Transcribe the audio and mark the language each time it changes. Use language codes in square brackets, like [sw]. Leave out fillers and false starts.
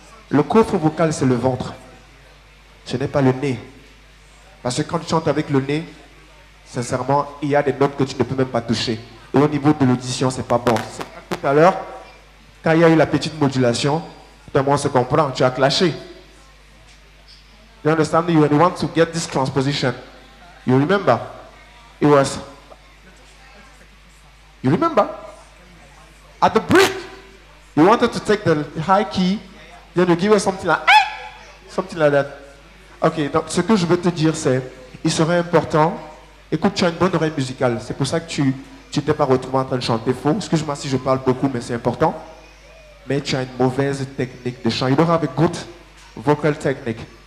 [fr] Le coffre vocal, c'est le ventre. Ce n'est pas le nez. Parce que quand tu chantes avec le nez, sincèrement, il y a des notes que tu ne peux même pas toucher. Et au niveau de l'audition, c'est pas bon. Tout à l'heure, quand il y a eu la petite modulation, tout le monde se comprend, tu as clashé. [en] You understand? You want to get this transposition. You remember? It was... You remember? At the break, you wanted to take the high key, then you give us something like... Something like that. [fr] Ok, donc ce que je veux te dire, c'est... Il serait important... Écoute, tu as une bonne oreille musicale. C'est pour ça que tu t'es pas retrouvé en train de chanter faux. Excuse-moi si je parle beaucoup, mais c'est important. Mais tu as une mauvaise technique de chant. [en] You don't have a good vocal technique.